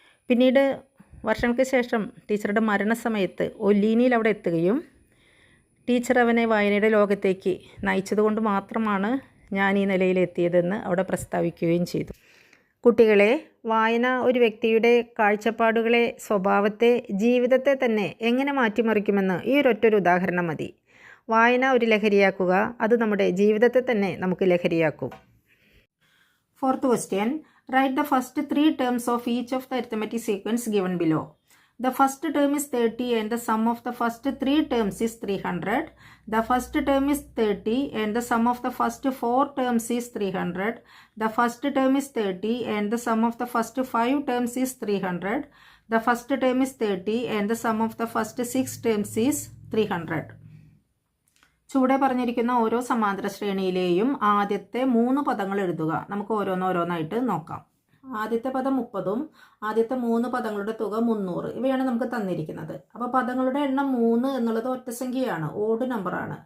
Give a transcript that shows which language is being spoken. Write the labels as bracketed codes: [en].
[ml] പിന്നീട് വർഷങ്ങൾക്ക് ശേഷം ടീച്ചറുടെ മരണസമയത്ത് ഒല്ലീനിയിൽ അവിടെ എത്തുകയും ടീച്ചർ അവനെ വായനയുടെ ലോകത്തേക്ക് നയിച്ചതുകൊണ്ട് മാത്രമാണ് ഞാൻ ഈ നിലയിലെത്തിയതെന്ന് അവിടെ പ്രസ്താവിക്കുകയും ചെയ്തു. കുട്ടികളെ, വായന ഒരു വ്യക്തിയുടെ കാഴ്ചപ്പാടുകളെ, സ്വഭാവത്തെ, ജീവിതത്തെ തന്നെ എങ്ങനെ മാറ്റിമറിക്കുമെന്ന് ഈ ഒരൊറ്റൊരു ഉദാഹരണം മതി. വായന ഒരു ലഹരിയാക്കുക, അത് നമ്മുടെ ജീവിതത്തെ തന്നെ നമുക്ക് ലഹരിയാക്കും. [en] 4th question. Write the first 3 terms of each of the arithmetic sequence given below. The first term is 30 and the sum of the first 3 terms is 300. The first term is 30 and the sum of the first 4 terms is 300. The first term is 30 and the sum of the first 5 terms is 300. The first term is 30 and the sum of the first 6 terms is 300. [ml] ചുവടെ പറഞ്ഞിരിക്കുന്ന ഓരോ സമാന്തര ശ്രേണിയിലെയും ആദ്യത്തെ 3 പദങ്ങൾ എഴുതുക. നമുക്ക് ഓരോന്നോരോന്നായിട്ട് നോക്കാം. ആദ്യത്തെ പദം 30ഉം ആദ്യത്തെ 3 പദങ്ങളുടെ തുക 300. ഇവയാണ് നമുക്ക് തന്നിരിക്കുന്നത്. അപ്പോൾ പദങ്ങളുടെ എണ്ണം 3 എന്നുള്ളത് ഒറ്റസംഖ്യയാണ്, ഓഡ് നമ്പറാണ്.